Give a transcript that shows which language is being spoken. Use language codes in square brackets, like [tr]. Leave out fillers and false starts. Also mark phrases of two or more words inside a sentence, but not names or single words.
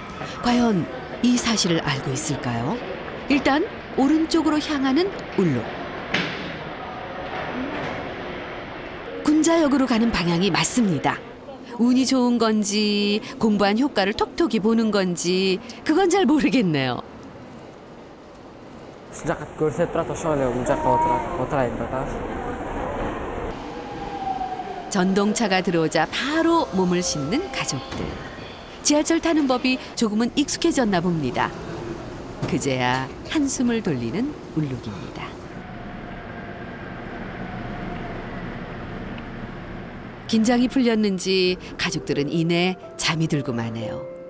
[ko] 과연 이 사실을 알고 있을까요? 일단 오른쪽으로 향하는 울룩. 군자역으로 가는 방향이 맞습니다. 운이 좋은 건지 공부한 효과를 톡톡히 보는 건지 그건 잘 모르겠네요. [ky] 시작 көрсетіп тұрады ошол эле жаққа отырайын деп. [ko] 전동차가 들어오자 바로 몸을 싣는 가족들. 지하철 타는 법이 조금은 익숙해졌나 봅니다. 그제야 한숨을 돌리는 울룩입니다. 긴장이 풀렸는지 가족들은 이내 잠이 들고 마네요.